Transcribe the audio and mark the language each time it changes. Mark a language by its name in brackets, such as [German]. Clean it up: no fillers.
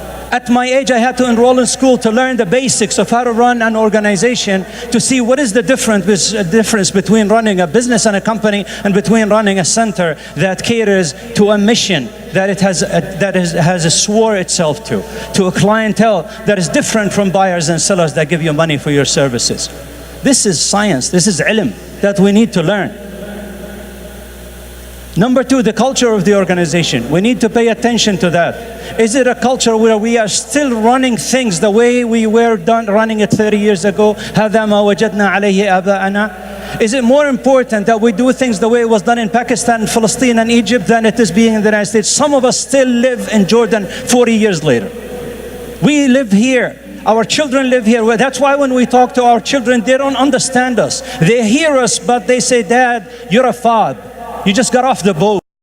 [English] At my age, I had to enroll in school to learn the basics of how to run an organization, to see what is the difference between running a business and a company and between running a center that caters to a mission that it has swore itself to a clientele that is different from buyers and sellers that give you money for your services. This is science, this is ilm that we need to learn. Number two, the culture of the organization. We need to pay attention to that. Is it a culture where we are still running things the way we were running it 30 years ago? [Arabic] هذا ما وجدنا عليه آباءنا. [English] Is it more important that we do things the way it was done in Pakistan, Palestine, and Egypt than it is being in the United States? Some of us still live in Jordan 40 years later. We live here. Our children live here. That's why when we talk to our children, they don't understand us. They hear us, but they say, Dad, you're a fob. You just got off the boat.